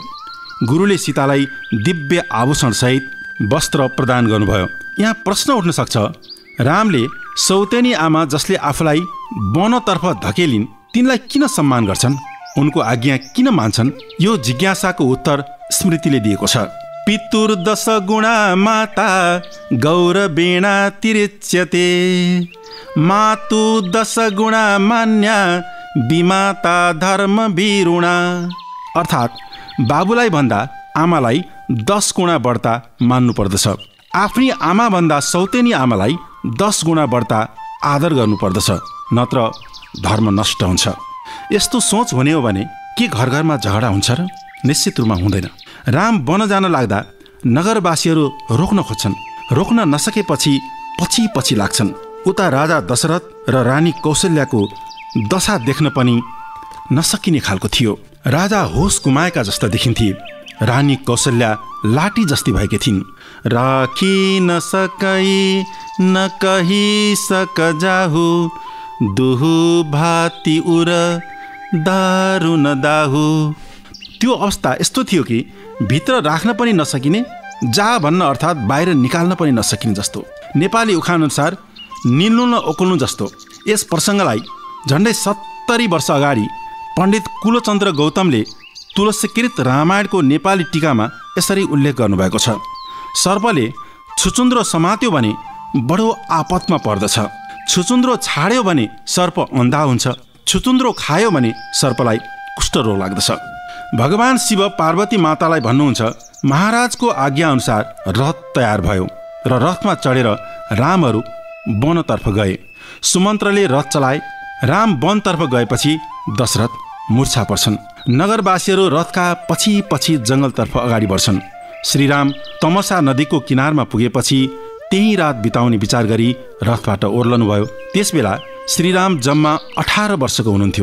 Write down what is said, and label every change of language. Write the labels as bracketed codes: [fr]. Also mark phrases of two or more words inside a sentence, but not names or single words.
[ne] गुरुले सीतालाई दिव्य आभूषणसहित वस्त्र प्रदान गर्नुभयो। यहाँ प्रश्न उठ्न सक्छ, रामले सौतेनी आमा जसले आफूलाई वनतर्फ धकेलिन् तिनलाई किन सम्मान गर्छन्, उनको आज्ञा किन मान्छन्? यो जिज्ञासाको उत्तर स्मृतिले दिएको छ। [sa] पितुर्दश गुणा माता गौरवेणा तिरिच्यते, मातु दश गुणा मान्या विमाता धर्म वीरुणा। [ne] अर्थात् बाबुलाई भन्दा आमालाई 10 गुणा बढ्ता मान्नु पर्दछ। आफ्नी आमा भन्दा सौतेनी आमालाई 10 गुणा बढ्ता आदर गर्नुपर्दछ, नत्र धर्म नष्ट हुन्छ। यस्तो सोच हुने हो भने के घर घरमा झगडा हुन्छ र? निश्चित रूपमा हुँदैन। राम वन जान लाग्दा नगरवासीहरू रोक्न खोज्छन्। रोक्न नसकेपछि पछि लाग्छन्। उता राजा दशरथ र रानी कौशल्याको दशा देख्न पनि नसकिने खालको थियो। राजा होस गुमाएका जस्ता देखिन्थे। रानी कौशल्या लाठी जस्ती भएकी थिइन्। [awa] राखी न सकै न कही सक जाहु, दुहु भाती उर दारु न दाहु। [ne] त्यो अवस्था यस्तो थियो कि भित्र राख्न पनि नसकिने, जा भन्न अर्थात् बाहिर निकाल्न पनि नसकिने जस्तो। नेपाली उखान अनुसार निल्नु न ओक्ल्नु जस्तो। यस प्रसङ्गलाई झन्डै 70 वर्ष अगाडि पण्डित कुलचन्द्र गौतमले तुलसीकृत रामायणको नेपाली टीकामा यसरी उल्लेख गर्नुभएको छ। सर्पले छुचुन्द्रो समात्यो भने बडो आपतमा पर्दछ। छुचुन्द्रो छाड्यो भने सर्प अन्धा हुन्छ। छुचुन्द्रो खायो भने सर्पलाई कुष्ठरोग लाग्दछ। भगवान शिव पार्वती मातालाई भन्नुहुन्छ, महाराजको आज्ञा अनुसार रथ तयार भयो र रथमा चढेर रामहरू वनतर्फ गए। सुमन्त्रले रथ चलाए। राम वनतर्फ गएपछि दशरथ मूर्छा पर्छन्। नगरवासीहरू रथका पछि जङ्गलतर्फ अगाडि बढ्छन्। श्रीराम तमसा नदीको किनारमा पुगेपछि त्यही रात बिताउने विचार गरी रथबाट ओर्लनुभयो। त्यसबेला श्रीराम जम्मा 18 वर्षको हुनुहुन्थ्यो।